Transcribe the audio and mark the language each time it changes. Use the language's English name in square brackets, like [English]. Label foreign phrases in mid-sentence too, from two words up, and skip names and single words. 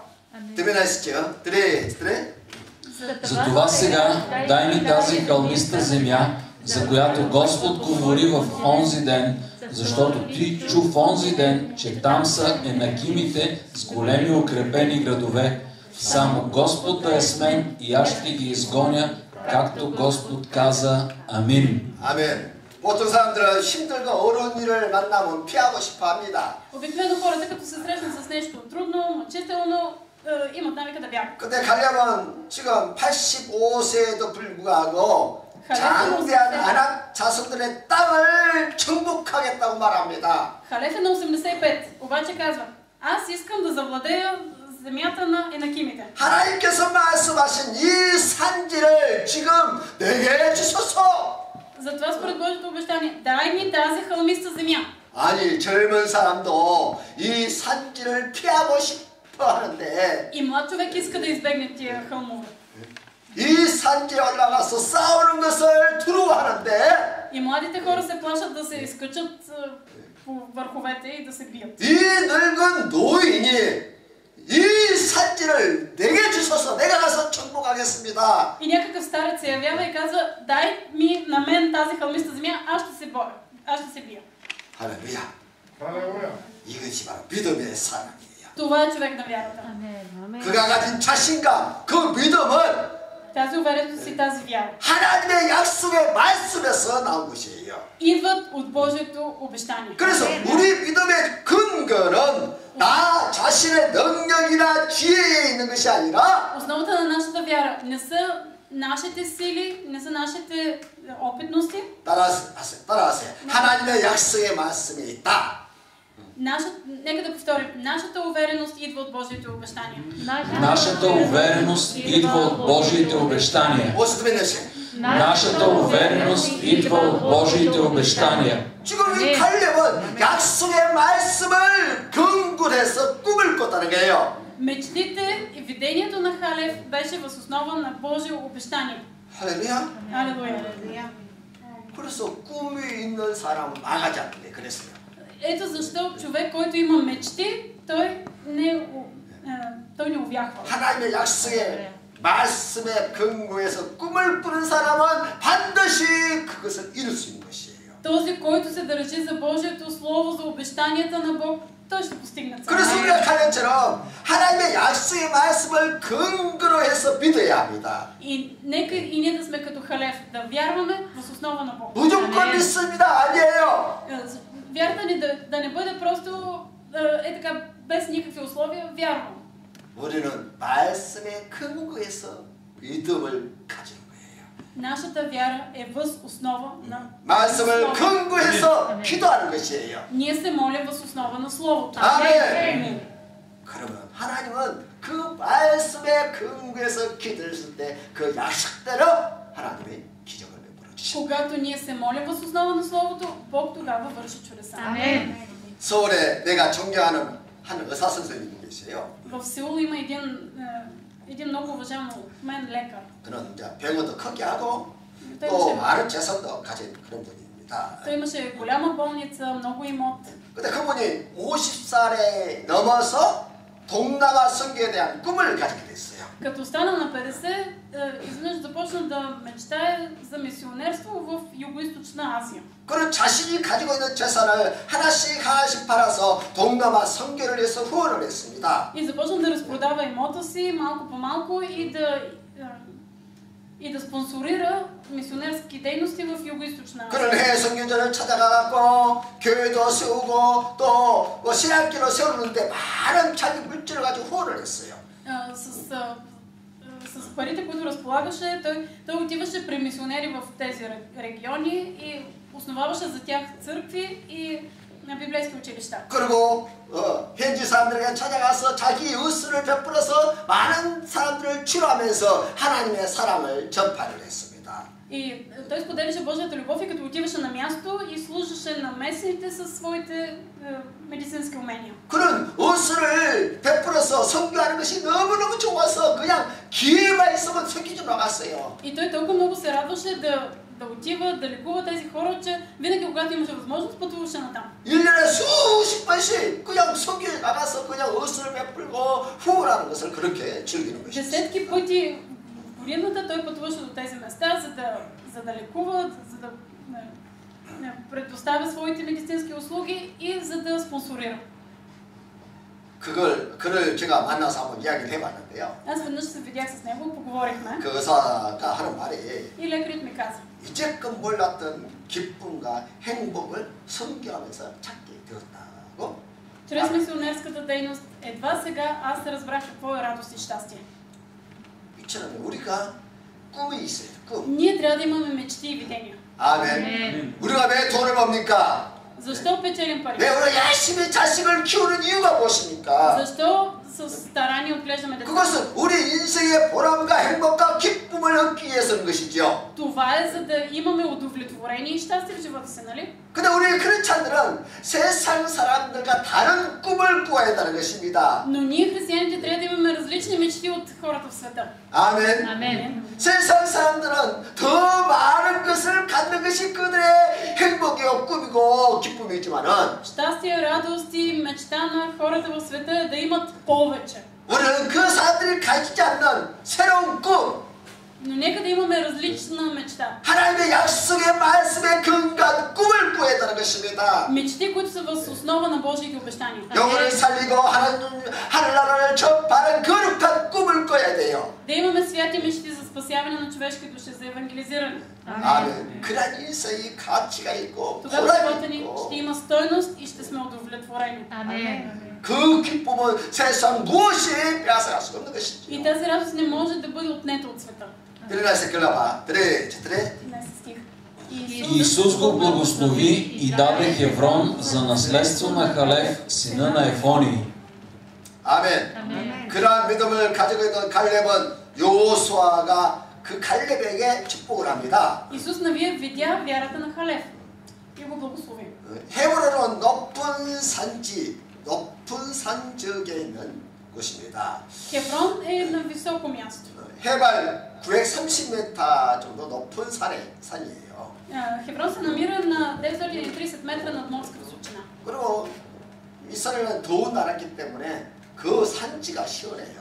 [Korean] 되면하시죠? 그래. [Bulgarian] Затова сега дай ми тази хълмиста земя, за която Господ говори в онзи ден, защото ти чу в онзи ден, че там са енакимите с големи укрепени градове. Само Господ да е с мен и аз ще ги изгоня, както Господ каза. Амин. [Korean] 아멘. 보통 사람들은 힘들고 어려운 일을 만나면 피하고 싶어 합니다. [Bulgarian] Обикновено хората, като се срещнат с нещо трудно, мъчително, имат навика да бягат. [Korean] 근데 갈렙은 지금 85세에도 불구하고 장대한 아낙 자손들의 땅을 정복하겠다고 말합니다. [Bulgarian] Халеф е на 85, обаче казва, аз искам да завладея земята на енакимите. [Korean] 하나님께서 말씀하신 이 산지를 지금 내게 주소서. [Bulgarian] Затова според Божието обещание, дай ми тази хълмиста земя. [Korean] 아니 젊은 사람도 이 산지를 피하고 싶어 하는데 [Bulgarian] И млад човек иска да избегне тия хълмове. [Korean] 이 산지에 올라가서 싸우는 것을 두려워하는데 [Bulgarian] И младите хора се плашат да се изкачат по върховете и да се бият. [Korean] 이 늙은 노인이 이 산지를 내게 주소서 내가 가서 정복하겠습니다. [Bulgarian] И някакъв старец се явява и казва, дай ми на мен тази хълмиста земя, аз ще се боря, аз ще се бия. [Korean] 할렐루야. 할렐루야. 이것이 바로 믿음의 사랑이에요. [Bulgarian] Това е човек на вярата. [Korean] 그가 가진 자신감, 그 믿음은 [Bulgarian] Тази увереност и тази вяра [Korean] 하나님의 약속의 말씀에서 나온 것이에요. [Bulgarian] идват от Божието обещание. [Korean] 그래서 우리 믿음의 근거는 나 자신의 능력이나 지혜에 있는 것이 아니라 [Bulgarian] Основата на нашата вяра не са нашите сили, не са нашите опитности. [Korean] 따라하세요. 하나님의 약속의 말씀에 있다. [Bulgarian] Нека да повторим. Нашата увереност идва от Божието обещание. Нашата увереност идва от Божиите обещания. Нашата увереност идва от Божиите обещания. [Korean] 지금 이 칼렙은 약속의 말씀을 근거로 해서 꿈을 꿨다는 거예요. [Bulgarian] Мечтите и видението на Халев беше въз основа на Божие обещание. [Korean] 할렐루야. [Bulgarian] Алелуя. [Korean] 그래서 꿈이 있는 사람은 망하지 않는데 그랬어요. [Bulgarian] Ето защо човек, който има мечти, той не увяхва. [Korean] 하나님의 약속의 말씀에 근거해서 꿈을 꾸는 사람은 반드시 그것을 이룰 수 있는 것이에요. [Bulgarian] Този, който се държи за Божието слово, за обещанията на Бог, той ще постигне целта. [Korean] 그래서 우리가 칼렙처럼 하나님의 약속의 말씀을 근거로 해서 믿어야 합니다. [Bulgarian] И нека и ние да сме като Халев, да вярваме въз основа на Бог. [Korean] 무조건 믿습니다. 아니에요. [Bulgarian] Вярата ни да не бъде просто така без никакви условия, вярвам. [Korean] 우리는 말씀에 근거해서 믿음을 가지는 거예요. [Bulgarian] Нашата вяра е въз основа на [Korean] 말씀을 근거해서 기도하는 것이에요. [Bulgarian] Ние се молим въз основа на Словото. [Korean] 아멘. 그러면 하나님은 그 말씀에 근거해서 기도했을 때 그 약속대로 하나님이 기적을 베풀어 주십니다. [Bulgarian] Когато ние се молим въз основа на Словото, Бог тогава върши чудеса. [Korean] 서울에 내가 존경하는 한 의사 선생님이 계세요. [Bulgarian] В Сеул има един много уважаван от мен лекар. [Korean] 그는 이제 병원도 크게 하고 [Bulgarian] Той [Korean] 또 [Bulgarian] имаше, [Korean] 많은 재산도 가진 그런 분입니다. [Bulgarian] той имаше голяма болница, много имот. [Korean] 근데 그분이 50살에 넘어서 동남아 선교에 대한 꿈을 가지게 됐어요. [Bulgarian] Като стана на 50, изведнъж започна да мечтае за мисионерство в Юго-Источна Азия. [Korean] 그는 자신이 가지고 있는 재산을 하나씩 팔아서 동남아 선교를 위해서 후원을 했습니다. [Bulgarian] И започна да разпродава имота си малко по малко и да спонсорира мисионерски дейности в Юго-Источна [Korean] 그는 [Bulgarian] Азия. [Korean] 해외 선교전을 찾아가고 교회도 세우고 또 신학교를 세우는데 많은 자기 물질을 가지고 후원을 했어요. [Bulgarian] С парите, които разполагаше, той отиваше при мисионери в тези региони и основаваше за тях църкви и библейски училища. [Korean] 그리고 현지 사람들에게 찾아가서 자기 의술을 베풀어서 많은 사람들을 치료하면서 하나님의 사랑을 전파를 했습니다. [Bulgarian] И той споделяше Божията любов и като отиваше на място и служеше на местните със своите медицински умения. [Korean] 그런 의술을 베풀어서 선교하는 것이 너무너무 좋아서 그냥 기회만 있으면 선교 좀 나갔어요. [Bulgarian] И той толкова много се радваше да отива, да лекува тези хора, че винаги когато имаше възможност, пътуваше натам. [Korean] 1년에 수십 번씩 그냥 선교에 나가서 그냥 의술을 베풀고 후원하는 것을 그렇게 즐기는 것이죠. [Bulgarian] Десетки пъти в годината той пътуваше до тези места, за да лекува, за да предоставя своите медицински услуги и за да спонсорира. [Korean] 그를 제가 만나서 한번 이야기를 해봤는데요. [Bulgarian] Аз веднъж се видях с него, поговорихме. [Korean] 그 의사가 하는 말이 [Bulgarian] И лекарят ми каза: [Korean] 이제껏 몰랐던 기쁨과 행복을 선교하면서 찾게 되었다고. [Bulgarian] чрез мисионерската дейност едва сега аз се разбрах какво е радост и щастие. [Korean] 이처럼 우리가 꿈이 있어요. 꿈. [Bulgarian] Ние трябва да имаме мечти и видения. [Korean] 아멘. 우리가 왜 돈을 법니까? [Bulgarian] Защо печелим пари? [Korean] 왜 우리가 열심히 자식을 키우는 이유가 무엇입니까? [Bulgarian] Защо с старание отглеждаме деца? [Korean] 그것은 우리 인생의 보람과 행복과 기쁨을 얻기 위해서인 것이죠. [Bulgarian] Това е за да имаме удовлетворение и щастие в живота си, нали? [Korean] 근데 우리 크리스찬들은 세상 사람들과 다른 꿈을 꾸어야 한다는 것입니다. [Bulgarian] Но ние християните трябва да имаме различни мечти от хората в света. [Korean] 아멘. [Bulgarian] Амен. [Korean] 세상 사람들은 더 많은 것을 갖는 것이 그들의 행복이요 꿈이고 기쁨이지만은 [Bulgarian] Щастие, радост и мечта на хората в света е да имат повече. [Korean] 우리는 그 사람들이 가지지 않는 새로운 꿈, [Bulgarian] Но нека да имаме различна мечта. [Korean] 하나님의 약속의 말씀에 근간 꿈을 꾸어야 되는 것입니다. [Bulgarian] Мечти, които са въз основа на Божиите обещания. [Korean] 영혼을 살리고 하늘나라를 접하는 거룩한 꿈을 꿔야 돼요. [Bulgarian] Да имаме святи мечти за спасяване на човешки души, за евангелизиране. [Korean] 아멘. 그런 인생이 가치가 있고 [Bulgarian] Тогава [Korean] 보람이 [Bulgarian] живота ни ще [Korean] 있고 [Bulgarian] има стойност и ще сме удовлетворени. [Korean] 그 기쁨은 세상 무엇이 빼앗아갈 수 없는 것이죠. [Bulgarian] И тази радост не може да бъде отнета от света. 13 глава, 3, 4. 13 стих. Исус го благослови и даде Хеврон за наследство на Халев, сина на Ефони. [Korean] 아멘. 그러한 믿음을 가지고 있는 갈렙은 여호수아가 그 갈렙에게 축복을 합니다. [Bulgarian] Исус навие видя вярата на Халев и го благослови. [Korean] 헤브론은 높은 산지, 높은 산 지역에 있는 곳입니다. [Bulgarian] Хеврон е на високо място. [Korean] 해발 930m 정도 높은 산이에요. [Bulgarian] Хеврон се намира на 930 метра над морска височина. [Korean] 그리고 이스라엘은 더운 나라이기 때문에 그 산지가 시원해요.